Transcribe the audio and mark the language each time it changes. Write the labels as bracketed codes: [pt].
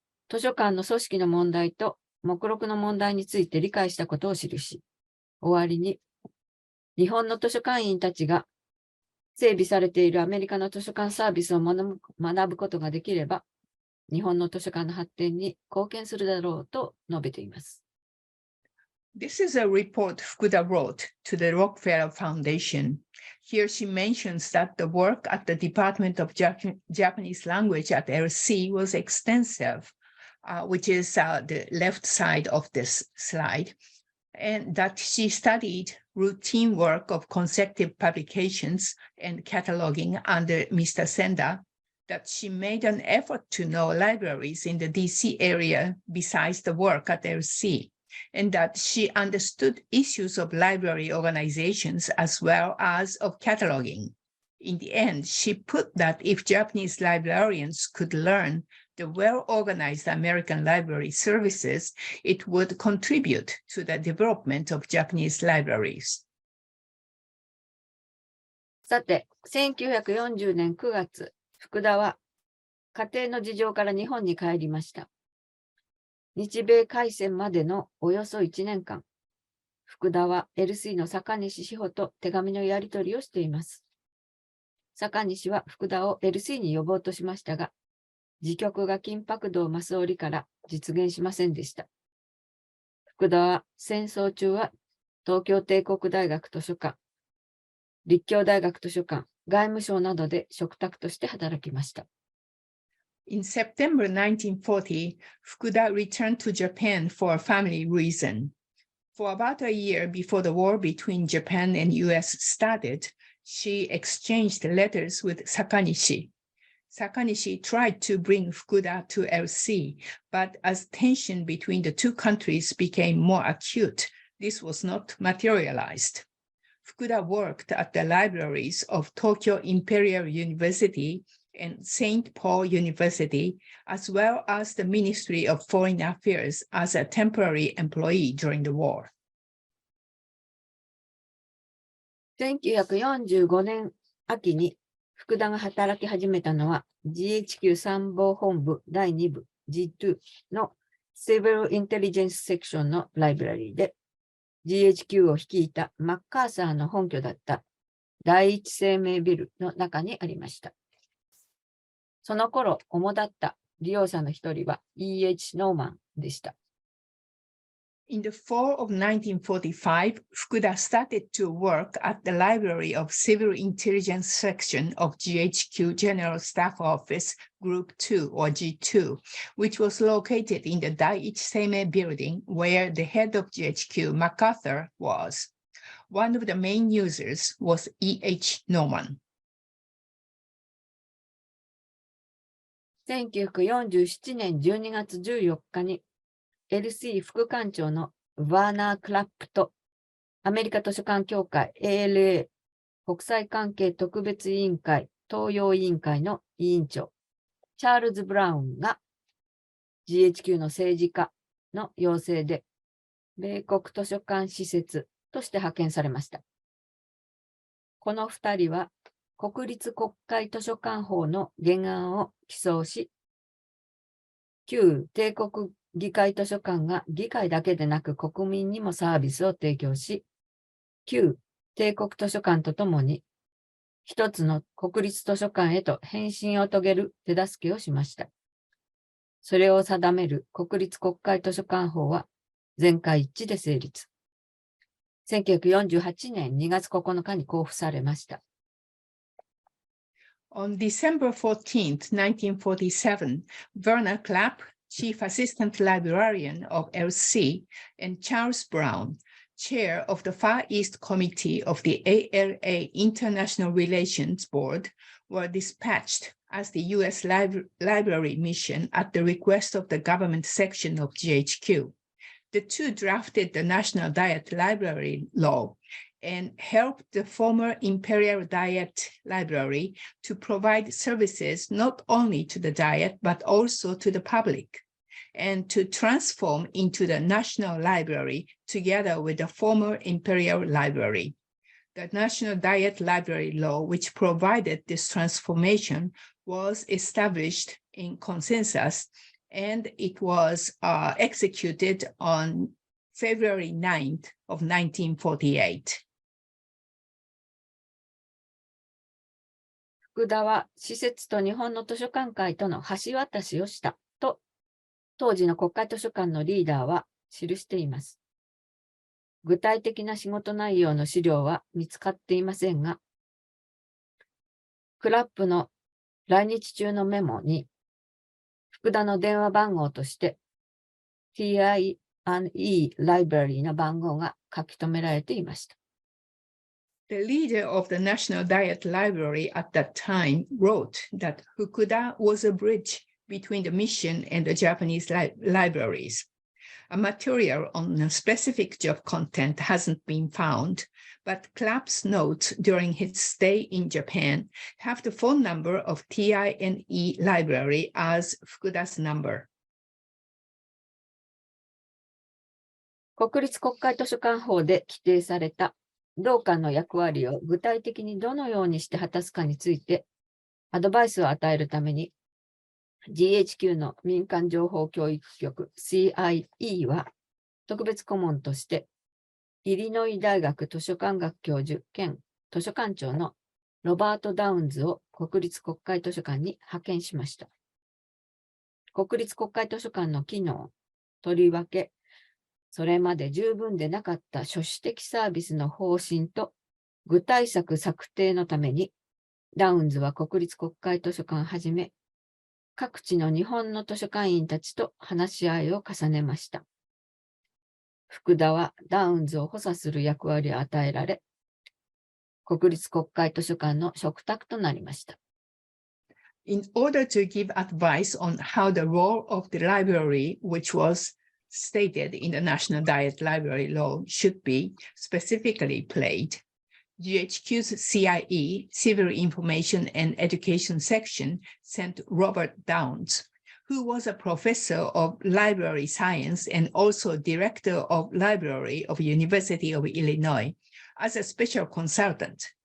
[ja] 図書館の組織の問題と目録の問題について理解したことを記し、終わりに、日本の図書館員たちが整備されているアメリカの図書館サービスを学ぶことができれば、日本の図書館の発展に貢献するだろうと述べています。 [en] This is a report Fukuda wrote to the Rockefeller Foundation. Here she mentions that the work at the Department of Japanese Language at LC was extensive, which is the left side of this slide, and that she studied routine work of consecutive publications and cataloging under Mr. Senda, that she made an effort to know libraries in the DC area besides the work at LC, and that she understood issues of library organizations as well as of cataloging. In the end, she put that if Japanese librarians could learn the well-organized American library services, it would contribute to the development of Japanese libraries. [ja] さて、1940年9月、福田は家庭の事情から日本に帰りました。日米開戦までのおよそ1年間、福田は LC の坂西志保と手紙のやり取りをしています。坂西は福田を LC に呼ぼうとしましたが、時局が緊迫度を増す折から実現しませんでした。福田は戦争中は東京帝国大学図書館、立教大学図書館、外務省などで嘱託として働きました。 [en] In September 1940, Fukuda returned to Japan for a family reason. For about a year before the war between Japan and U.S. started, she exchanged letters with Sakanishi. Sakanishi tried to bring Fukuda to LC, but as tension between the two countries became more acute, this was not materialized. Fukuda worked at the libraries of Tokyo Imperial University and St. Paul University, as well as the Ministry of Foreign Affairs as a temporary employee during the war. [ja] 1945年秋に福田が働き始めたのは GHQ 参謀本部第2部 G2 の Civil Intelligence Section のライブラリーで GHQ を率いたマッカーサーの本拠だった第一生命ビルの中にありました。その頃、主だった利用者の一人は E.H. ノーマンでした。 [en] In the fall of 1945, Fukuda started to work at the Library of Civil Intelligence Section of GHQ General Staff Office Group 2 or G2, which was located in the Daiichi Seimei building where the head of GHQ, MacArthur, was. One of the main users was E.H. Norman. [ja] 1947年12月14日に LC 副館長のワーナー・クラップとアメリカ図書館協会 ALA 国際関係特別委員会東洋委員会の委員長チャールズ・ブラウンが GHQ の政治家の要請で米国図書館施設として派遣されました。この2人は国立国会図書館法の原案を起草し、旧帝国議会図書館が議会だけでなく国民にもサービスを提供し、旧帝国図書館とともに一つの国立図書館へと変身を遂げる手助けをしました。それを定める国立国会図書館法は全会一致で成立。 1948年2月9日に公布されました。 [en] On December 14, 1947, Werner Klapp, Chief Assistant Librarian of LC, and Charles Brown, Chair of the Far East Committee of the ALA International Relations Board, were dispatched as the U.S. Library mission at the request of the government section of GHQ. The two drafted the National Diet Library Law and helped the former Imperial Diet Library to provide services not only to the Diet, but also to the public, and to transform into the National Library together with the former Imperial Library. The National Diet Library Law, which provided this transformation, was established in consensus, and it was executed on February 9th of 1948. [ja] 福田は施設と日本の図書館会との橋渡しをしたと、当時の国会図書館のリーダーは記しています。具体的な仕事内容の資料は見つかっていませんが、クラップの来日中のメモに、福田の電話番号として TI&E ライブラリーの番号が書き留められていました。 [en] The leader of the National Diet Library at that time wrote that Fukuda was a bridge between the mission and the Japanese libraries. A material on a specific job content hasn't been found, but Clapp's notes during his stay in Japan have the phone number of TINE library as Fukuda's number. [ja] 国立国会図書館法で規定された同館の役割を具体的にどのようにして果たすかについてアドバイスを与えるために GHQ の民間情報教育局 CIE は特別顧問としてイリノイ大学図書館学教授兼図書館長のロバート・ダウンズを国立国会図書館に派遣しました。国立国会図書館の機能、とりわけそれまで十分でなかった書種的サービスの方針と具体策策定のために、ダウンズは国立国会図書館をはじめ、各地の日本の図書館員たちと話し合いを重ねました。福田はダウンズを補佐する役割を与えられ、国立国会図書館の嘱託となりました。 [en] In order to give advice on how the role of the library, which was stated in the National Diet Library Law, should be specifically played, GHQ's CIE, Civil Information and Education Section, sent Robert Downs, who was a professor of library science and also director of Library of University of Illinois, as a special consultant.